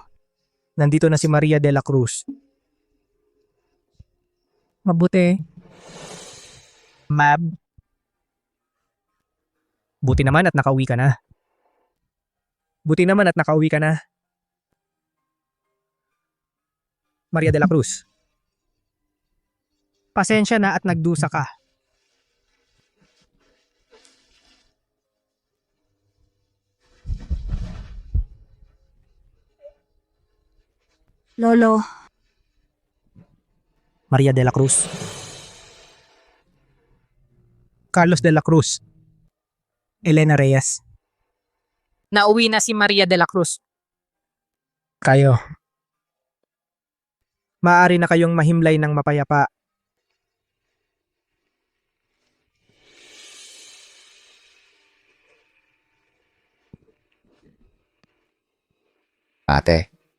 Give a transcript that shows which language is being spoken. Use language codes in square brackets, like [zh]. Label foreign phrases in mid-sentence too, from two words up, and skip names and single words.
[tl] Nandito na si Maria de la Cruz. Mabuti. Mab. Buti naman at nakauwi ka na. Buti naman at nakauwi ka na. Maria de la Cruz. Pasensya na at nagdusa ka. Lolo. Maria de la Cruz. Carlos de la Cruz. Elena Reyes. Nauwi na si Maria de la Cruz. Kayo. Maaari na kayong mahimlay ng mapayapa. Ate.